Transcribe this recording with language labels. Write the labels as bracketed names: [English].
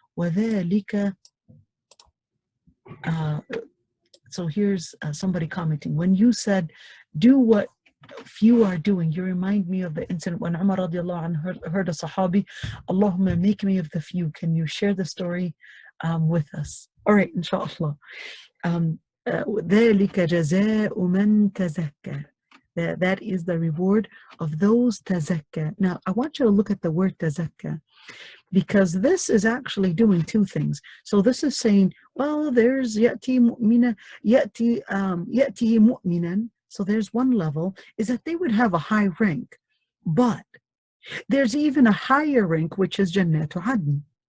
[Arabic] وَذَلِكَ [English] So here's somebody commenting. When you said, do what few are doing, you remind me of the incident when Umar radiallahu anhu heard a Sahabi, Allahumma make me of the few. Can you share the story with us? All right, inshallah. [Arabic] ذَلِكَ جَزَاءُ مَنْ تَزَكَّى. [English] That is the reward of those tazakka. Now, I want you to look at the word tazakka, because this is actually doing two things. So this is saying, well, there's [Arabic] yati mu'mina, yati mu'minan. [English] So there's one level, is that they would have a high rank. But there's even a higher rank, which is Jannatu Adn.